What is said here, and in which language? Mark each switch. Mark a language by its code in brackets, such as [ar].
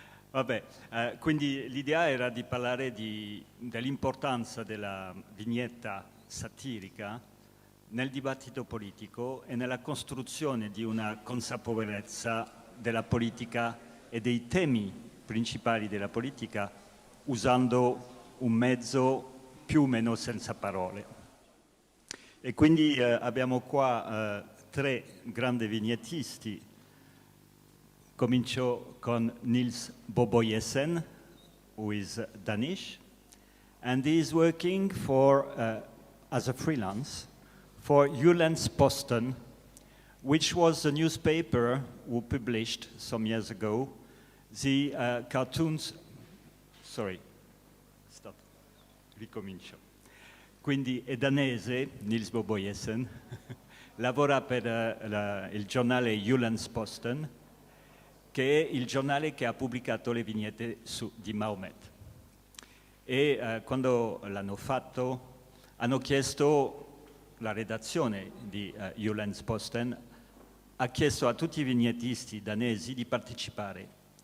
[it] Vabbè, quindi l'idea era di parlare dell'importanza della vignetta satirica nel dibattito politico e nella costruzione di una consapevolezza della politica e dei temi principali della politica usando un mezzo più o meno senza parole. E quindi abbiamo qua tre grandi vignettisti. Comincio con [en] NIELS BOJESEN, who is Danish, and he is working for, as a freelance for Jyllands-Posten, which was the newspaper who published some years ago the cartoons. Sorry, [it] stop, ricomincio. Quindi è danese, NIELS BOJESEN, lavora per il giornale Jyllands-Posten, che è il giornale che ha pubblicato le vignette di Mahomet. E quando l'hanno fatto, hanno chiesto, la redazione di Jyllands-Posten ha chiesto a tutti i vignettisti danesi di partecipare.